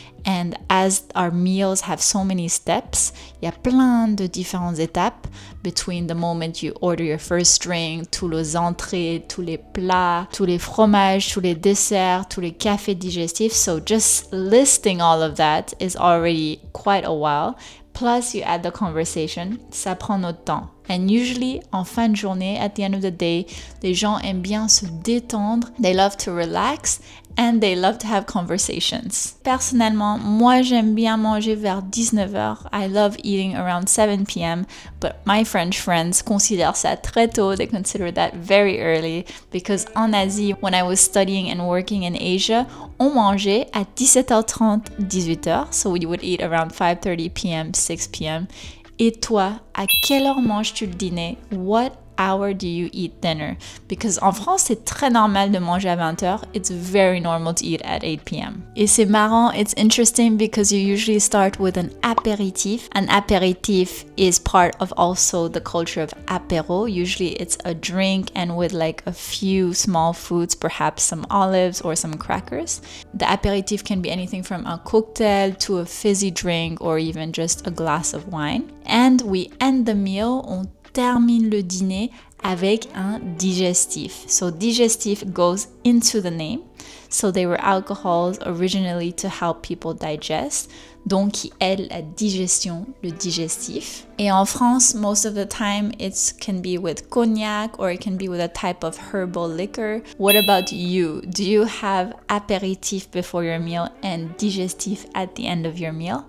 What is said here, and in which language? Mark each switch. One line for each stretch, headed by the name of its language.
English: And as our meals have so many steps,
French: il y a plein de différentes étapes
English: between the moment you order your first drink,
French: tous les entrées, tous les plats, tous les fromages, tous les desserts, tous les cafés digestifs.
English: So just listing all of that is already quite a while. Plus you add the conversation,
French: ça prend notre temps.
English: And usually,
French: en fin de journée,
English: at the end of the day,
French: les gens aiment bien se détendre.
English: They love to relax and they love to have conversations.
French: Personnellement, moi, j'aime bien manger vers 19 heures.
English: I love eating around 7 p.m. But my French friends
French: considèrent ça très tôt.
English: They consider that very early because
French: en Asie,
English: when I was studying and working in Asia,
French: on mangeait à 17h30, 18h.
English: So we would eat around 5:30 p.m., 6 p.m.
French: Et toi, à quelle heure manges-tu le dîner?
English: What hour do you eat dinner? Because
French: en France, c'est très normal de manger à 20h.
English: It's very normal to eat at 8 p.m.
French: Et c'est marrant,
English: it's interesting because you usually start with an apéritif. An apéritif is part of also the culture of apéro. Usually it's a drink and with like a few small foods, perhaps some olives or some crackers. The apéritif can be anything from a cocktail to a fizzy drink or even just a glass of wine. And we end the meal,
French: on termine le dîner avec un digestif.
English: So digestif goes into the name. So they were alcohols originally to help people digest.
French: Donc qui aide la digestion, le digestif. Et en France,
English: most of the time it can be with cognac or it can be with a type of herbal liquor. What about you? Do you have apéritif before your meal and digestif at the end of your meal?